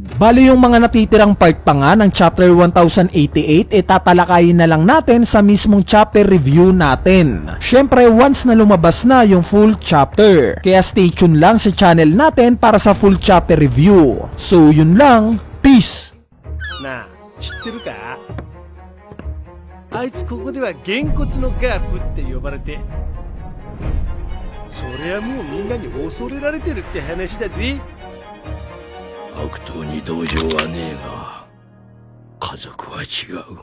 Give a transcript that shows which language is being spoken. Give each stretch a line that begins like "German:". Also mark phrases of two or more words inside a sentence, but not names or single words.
Filipino: Bali yung mga natitirang part pa nga ng chapter 1088 tatalakayin na lang natin sa mismong
English: chapter review
Filipino: natin. Syempre once na lumabas na yung
English: full chapter.
Filipino: Kaya
English: stay tuned
Filipino: lang sa channel natin para sa
English: full chapter review.
Filipino: So yun lang, peace!
Japanese: なあ、知ってるか？あいつここではげんこつのガープって呼ばれて、そりゃもうみんなに恐れられてるって話だぜ。悪党に同情はねえが、家族は違う。